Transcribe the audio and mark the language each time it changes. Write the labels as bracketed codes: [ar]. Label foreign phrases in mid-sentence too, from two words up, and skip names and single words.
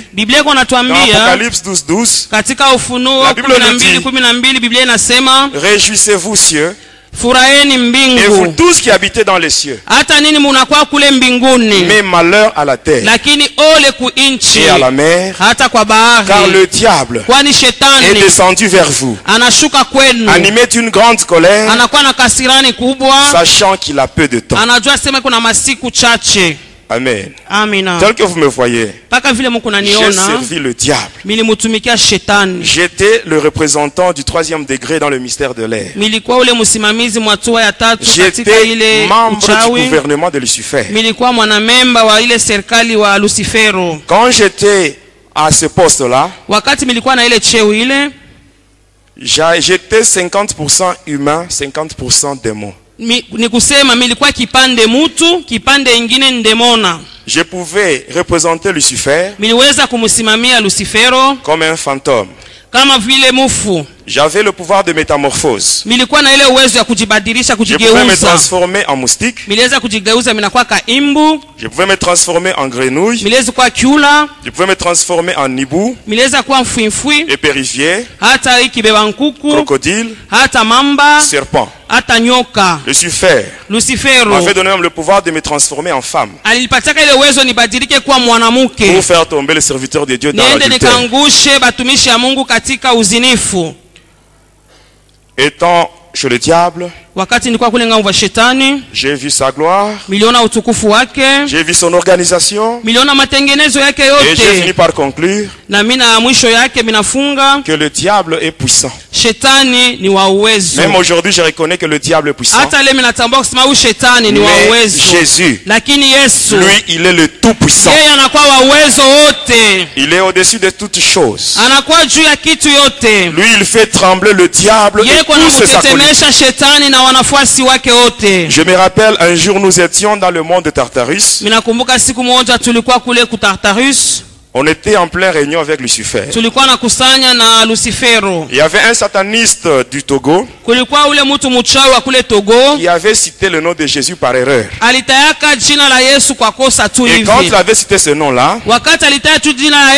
[sw] Biblia iko [fr] dans [sw] natuambia [fr] Apocalypse 12:12, [sw] katika Ufunuo [fr] La Bible nous dit, 12:12, [sw] Biblia inasema [fr] réjouissez-vous cieux, [sw] furaheni [fr] et vous [sw] mbingu, [fr] tous qui habitez dans les cieux. [sw] hata nini munakuwa kule mbinguni, [fr] Mais malheur à la terre [sw] lakini ole ku inchi [fr] et à la mer, [sw] hata kwa [fr] car [sw] bahari, [fr] le diable [sw] kwani [fr] est [sw] shetani [fr] descendu vers vous, [sw] anashuka kwenu, [fr] animé d'une grande colère, [sw] anakuwa na kasirani kubwa, [fr] sachant qu'il a peu de temps. [sw] anajua sema kuna masiku chache. [fr] Amen. [sw] Amina. [fr] Tel que vous me voyez, [sw] Paka vile mko [fr] j'ai [sw] naniona, [fr] servi le diable. [sw] milimutumikia shetani. [fr] J'étais le représentant du 3e degré dans le mystère de l'air. [sw] Milikuwa ule msimamizi mwatua ya tatu katika [fr] J'étais [sw] ile [fr] membre du [sw] uchawi. [fr] gouvernement de Lucifer. [sw] Milikuwa mwanamemba wa ile serikali wa Lucifero. [fr] Quand j'étais à ce poste-là, [sw] Wakati milikuwa na ile cheo ile, [fr] j'étais 50% humain, 50% démon. [sw] ni kusema milikuwa kipande mutu, kipande ingine ndemona. [fr] Je pouvais représenter Lucifer [sw] Miliweza kumsimamia Lucifero [fr] comme un fantôme. [sw] kama vile mufu. [fr] J'avais le pouvoir de métamorphose. [sw] Milikuwa na ile uwezo ya kujibadilisha, [fr] Je pouvais me [sw] kujigeuza. [fr] transformer en moustique. [sw] Miliweza kujigeuza minakuwa kaimbu, [fr] Je pouvais me transformer en grenouille. [sw] miliweza kuwa kyula, [fr] Je pouvais me transformer en hibou, [sw] miliweza kuwa mfwimfwi, [fr] épervier, [sw] hata ikibeba nkuku, [fr] crocodile, [sw] hata mamba, [fr] serpent. [sw] hata nyoka. [fr] Lucifer [sw] Lucifero [fr] m'avait donné même le pouvoir de me transformer en femme [sw] alipataka ile uwezo nibadilike kuwa mwanamke, [fr] pour faire tomber les serviteurs de Dieu dans [sw] niende [fr] l'adultère. [sw] nikangushe batumishi ya Mungu katika uzinifu. [fr] Étant chez le diable, [sw] Wakati nilikuwa kule ngambo ya shetani, [fr] j'ai vu sa gloire, [sw] miliona utukufu wake, [fr] j'ai vu son organisation, [sw] miliona matengenezo yake [fr] et j'ai fini [sw] yote, [fr] par conclure [sw] na mina mwisho yake minafunga [fr] que le diable est puissant. [sw] shetani ni wa uwezo. [fr] Même aujourd'hui, je reconnais que le diable est puissant. [sw] Hata leo minatambua kusema huyu shetani ni wa [fr] Mais [sw] uwezo, [fr] Jésus, [sw] lakini Yesu [fr] lui, il est le tout-puissant. [sw] yeye anakuwa wa uwezo wote, [fr] Il est au-dessus de toutes choses. [sw] anakuwa juu ya kitu yote. [fr] Lui, il fait trembler le diable [sw] Yeye [fr] et [sw] kwa [fr] tous ses acolytes. [sw] kutetemesha shetani na wanafuasi wake wote. [fr] Je me rappelle, un jour, nous étions dans le monde de Tartarus. [sw] Minakumbuka siku moja tulikuwa kule kutartarus, [fr] On était en pleine réunion avec Lucifer. [sw] tulikuwa nakusanya na Lucifero. [fr] Il y avait un sataniste du Togo [sw] Kulikuwa ule mtu mchawi wa kule Togo [fr] qui avait cité le nom de Jésus par erreur. [sw] alitayaka jina la Yesu kwa kosa tu [fr] Et quand il [sw] hivi. [fr] avait cité ce nom-là, [sw] Wakati alitaya tu jina la